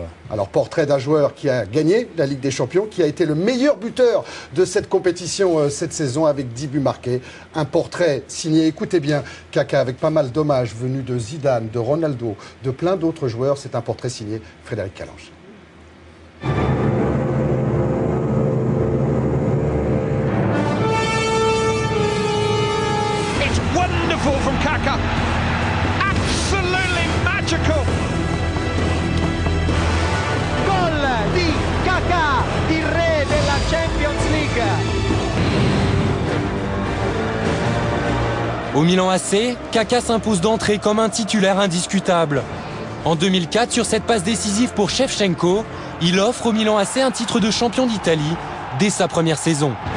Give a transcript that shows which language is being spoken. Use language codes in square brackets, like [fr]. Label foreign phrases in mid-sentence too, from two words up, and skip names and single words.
[fr] Alors, portrait d'un joueur qui a gagné la Ligue des Champions, qui a été le meilleur buteur de cette compétition cette saison avec 10 buts marqués. Un portrait signé, écoutez bien, Kaka, avec pas mal d'hommages venus de Zidane, de Ronaldo, de plein d'autres joueurs. C'est un portrait signé Frédéric Calange. [en] It's wonderful from Kaka. [it] Gol di Kaka, il re della Champions League. [fr] Au Milan AC, Kaka s'impose d'entrée comme un titulaire indiscutable. En 2004, sur cette passe décisive pour Shevchenko, il offre au Milan AC un titre de champion d'Italie dès sa première saison.